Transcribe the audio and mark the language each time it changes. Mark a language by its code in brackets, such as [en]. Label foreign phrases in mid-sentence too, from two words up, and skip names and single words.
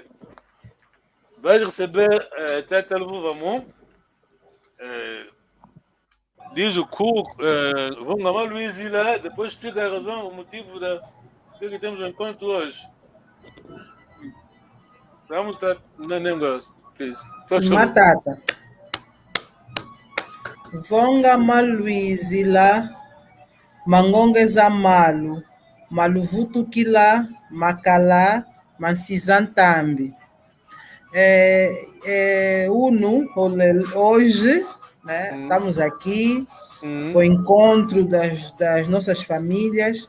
[pt] Vai receber até o vamos. Diz o cu, vamos chamar o Luiz lá, depois explica a razão, o motivo que temos um encontro hoje. Vamos estar no negócio, please. [kg] Matata. Vonga Maluizi lá, Mangongeza Malu, Maluvutukila, Makala, Mansizantambi. [pt] Hoje, né, estamos aqui com o encontro das nossas famílias.